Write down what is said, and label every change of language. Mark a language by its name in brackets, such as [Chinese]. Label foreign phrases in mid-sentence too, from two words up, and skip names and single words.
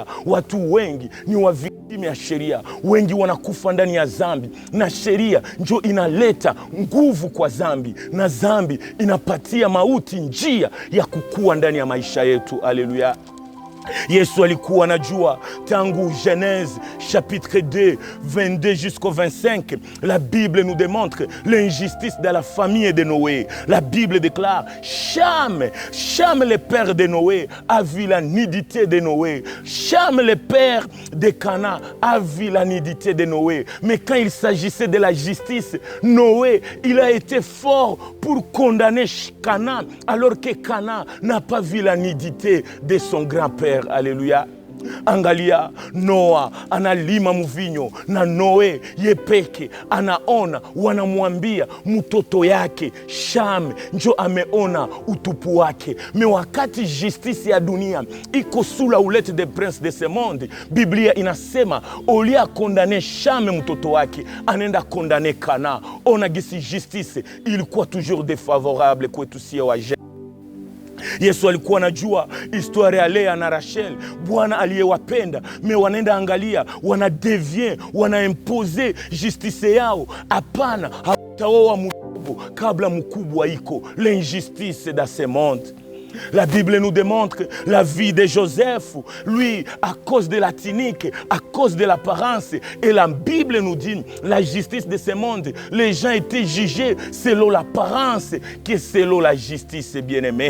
[Swahili] Watu wengi ni wa viktime ya sheria. Wengi wanakufa ndani ya zambi. Na sheria njo inaleta nguvu kwa zambi. Na zambi inapatia mauti njia ya kukua ndani ya maisha yetu. Haleluya. Yesu alikuwa anajua tangu [French] Genèse chapitre 2 22 jusqu'au 25, la Bible nous démontre l'injustice dans la famille de Noé. La Bible déclare Cham, le père de Noé, a vu la nudité de Noé. Cham, le père de Canaan, a vu la nudité de Noé. Mais quand il s'agissait de la justice, Noé, il a été fort pour condamner Canaan, alors que Canaan n'a pas vu la nudité de son grand-père. Alléluia. [Swahili] Angalia, Noa analima mvinyo na Noe yepeke anaona, wanamwambia mtoto yake Sham njo ameona utupu wake. Me wakati justice ya dunia iko [French] sous la houlette des princes de ce monde, [Swahili] Biblia inasema olia kondane Sham mtoto wake, anenda kondane Kana. Ona gisi justice ilikuwa [French] toujours défavorable [Swahili] kwetu sie waje. Yesu alikuwa anajua historia ya Lea na Rachel. Bwana aliyewapenda, me wanaenda angalia, wanadevie, wanaimpose justice yao. Hapana, hataoa mdogo kabla mkubwa iko. [French] L'injustice dans ce monde. La Bible nous démontre la vie de Joseph, lui, à cause de la tunique, à cause de l'apparence. Et la Bible nous dit, la justice de ce monde, les gens étaient jugés selon l'apparence que selon la justice, bien-aimé.